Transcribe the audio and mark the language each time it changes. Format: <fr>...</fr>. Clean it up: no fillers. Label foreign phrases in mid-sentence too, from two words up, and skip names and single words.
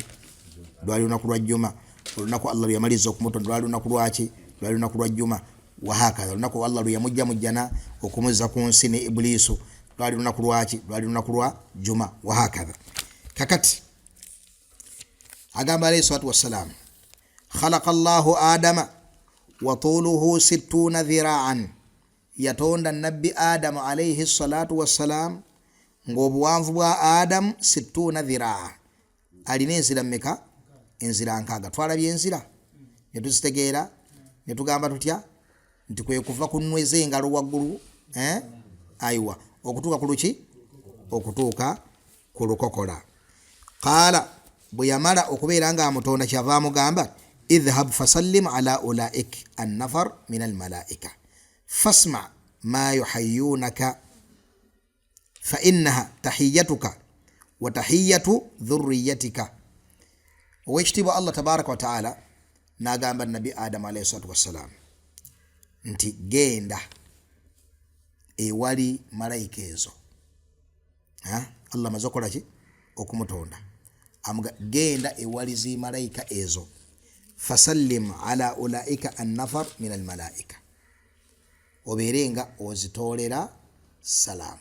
<lg>Lwali lunaku lwa Juma. Olunaku Allah luyamaliza okumutonda lwali lunaku lwaki? Lwali lunaku lwa Juma. Wahakaza olunaku Allah luyamujja mu jjana okumuzza ku nsi ne Iblisu lwali lunaku lwaki? Lwali lunaku lwa Juma. Wahakaza. Kakati agamba</lg> <ar>عليه الصلاة والسلام خلق الله آدم وطوله 60 ذراعا.</ar> <lg>Yatonda Nabbi Adam</lg> <ar>عليه الصلاة والسلام</ar> <lg>ng'obuwanvu bwa Adam 60 dhira'a. Alina enzira mmeka? Enzira nkaaga. Twalabye enzira ne tuzitegeera ne tugamba tutya nti kwe kuva ku nnwe z'engalo waggulu aywa okutuuka ku luki? Okutuuka ku lukokola. Qaala, bwe yamala okubeera nga amutonda kyava amugamba,</lg> <ar>اذهب فسلم على أولئك النفر من الملائكة فاستمع ما يحيونك فإنها تحيتك وتحية ذريتك.</ar> <lg>Owekitiibwa Allah</lg> <ar>تبارك وتعالى</ar> <lg>n'agamba Nabi Adam</lg> <ar>عليه الصلاة والسلام</ar> <lg>nti genda ewali malayika ezo. Allah amaze okukola ki? Okumutonda. Genda ewali zi malayika ezo,</lg> <ar>فسلم على أولئك النفر من الملائكة,</ar> <lg>obeerenga ozitoolera salamu.</lg>